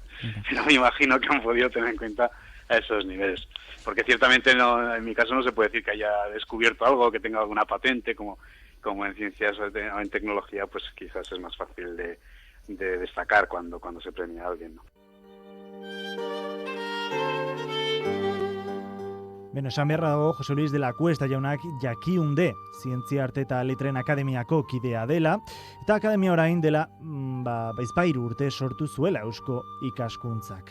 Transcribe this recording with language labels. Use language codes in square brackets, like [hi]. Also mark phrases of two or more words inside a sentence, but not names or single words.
[es] Pero me imagino que han podido tener en cuenta a esos niveles. Porque ciertamente en mi caso no se puede decir que haya descubierto algo, que tenga alguna patente, como en ciencias o en tecnología, pues quizás es más fácil de destacar cuando se premia a alguien, ¿no? [eu] Beno, esan beharra dago Jose Luis de la Cuesta jaunak Jakiunde Zientzia Arte eta Letren Akademiako kidea dela, eta akademia orain dela bizpahiru urte sortu zuela Eusko Ikaskuntzak.